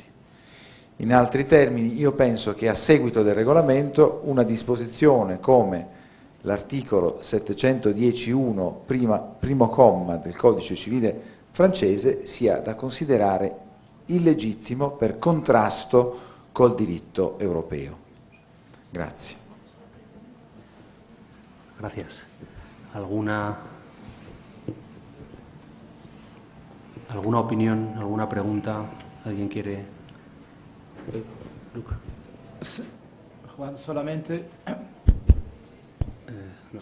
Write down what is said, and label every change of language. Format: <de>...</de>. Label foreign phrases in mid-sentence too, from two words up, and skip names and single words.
<it>In altri termini, io penso che a seguito del regolamento una disposizione come l'articolo 710.1 primo comma del Codice Civile francese sia da considerare illegittimo per contrasto col diritto europeo. Grazie.</it> <es>Gracias. ¿Alguna opinión, alguna pregunta? ¿Alguien quiere? Luca. Juan, solamente... No.</es>